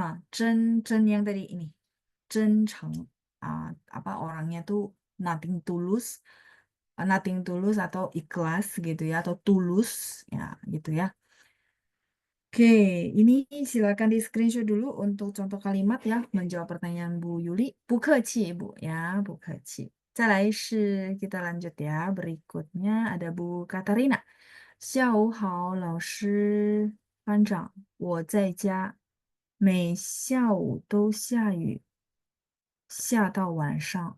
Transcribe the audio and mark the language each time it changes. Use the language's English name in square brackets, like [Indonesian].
[Indonesian] 真 yang tadi ini. 真诚.Apa orangnya tuh nothing tulus, nothing tulus atau ikhlas gitu ya, atau tulus ya gitu ya. Oke, ini silakan di screenshot dulu untuk contoh kalimat ya, menjawab pertanyaan Bu Yuli. [Chinese] 不客气, [Indonesian] Bu ya, [Chinese] 不客气. 再来是 [Indonesian] kita lanjut ya. Berikutnya ada Bu Katarina. [Chinese] 下午好，老师，班长，我在家，每下午都下雨，下到晚上。